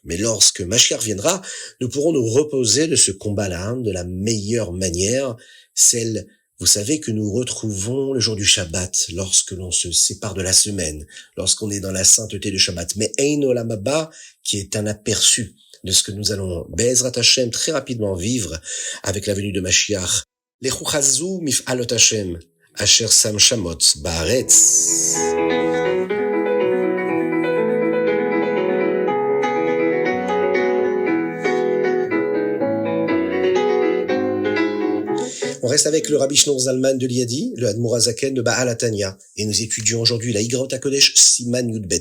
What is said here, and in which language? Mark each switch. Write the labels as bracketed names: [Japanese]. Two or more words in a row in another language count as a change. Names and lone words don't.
[French] Mais lorsque Mashiach viendra, nous pourrons nous reposer de ce combat-là de la meilleure manière, celle, vous savez, que nous retrouvons le jour du Shabbat, lorsque l'on se sépare de la semaine, lorsqu'on est dans la sainteté du Shabbat. Mais [Hebrew] עין עולם הבא, [French] qui est un aperçu de ce que nous allons, [Hebrew] בעזרת השם, [French] très rapidement vivre avec la venue de Mashiach. [Hebrew] לכו חזו מפעלות השם, אשר שם שמות בארץ. [French] On reste avec le Rabbi Shneur Zalman de Liadi, le Admor HaZaken de Baal HaTanya, et nous étudions aujourd'hui la Igraot HaKodesh [Hebrew] סימן יב.